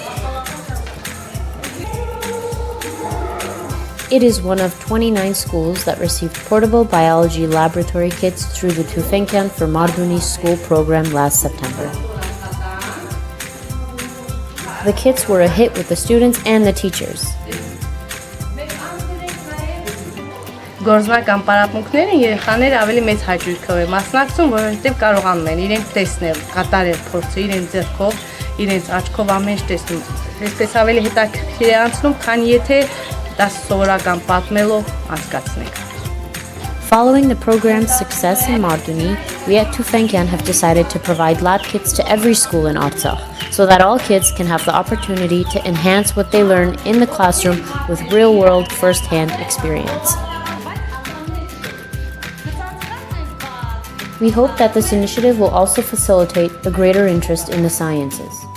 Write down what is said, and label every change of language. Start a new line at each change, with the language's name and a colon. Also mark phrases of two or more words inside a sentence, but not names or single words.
English: It is one of 29 schools that received portable biology laboratory kits through the Tufenkian for Marduni school program last September. The kits were a hit with the students and the teachers.
Armenian: Գործնական պարապմունքները երեխաները ավելի մեծ հաճույքով են մասնակցում, որովհետև կարողանում են իրենք տեսնել, կատարել փորձը իրենց ձեռքով, իրենց աչքով ամեն ինչ տեսնում։ Այսպես ավելի հետաքրքիր է անցնում, քան եթե դա սովորական պատմելով անցկացնենք։
English: Following the program's success in Marduni, we at Tufenkian have decided to provide lab kits to every school in Artsakh, so that all kids can have the opportunity to enhance what they learn in the classroom with real-world first-hand experience. We hope that this initiative will also facilitate a greater interest in the sciences.